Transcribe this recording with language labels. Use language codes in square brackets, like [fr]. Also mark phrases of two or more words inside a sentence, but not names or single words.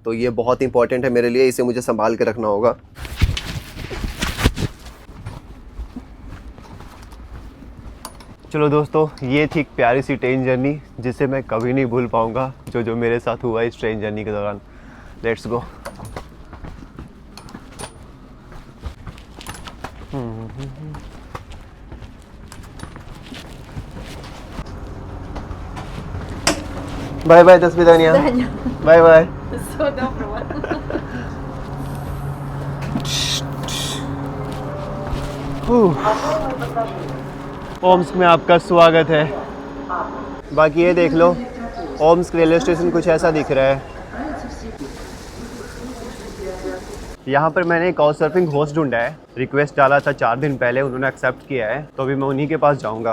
[hi] तो ये बहुत इंपॉर्टेंट है मेरे लिए, इसे मुझे संभाल के रखना होगा। चलो दोस्तों, ये थी एक प्यारी सी [en] train journey [hi] जिसे मैं कभी नहीं भूल पाऊंगा, जो मेरे साथ हुआ इस [en] train journey [hi] के दौरान। [en] let's go. bye bye, [ru] до свидания. [en] Bye bye. [ru] Всего доброго. [hi] ओम्स्क में आपका स्वागत है। बाकी ये देख लो, ओम्स्क [en] railway station [hi] कुछ ऐसा दिख रहा है। यहाँ पर मैंने एक [en] couch surfing host [hi] ढूंढा है, रिक्वेस्ट डाला था 4 दिन पहले, उन्होंने एक्सेप्ट किया है, तो अभी मैं उन्हीं के पास जाऊँगा।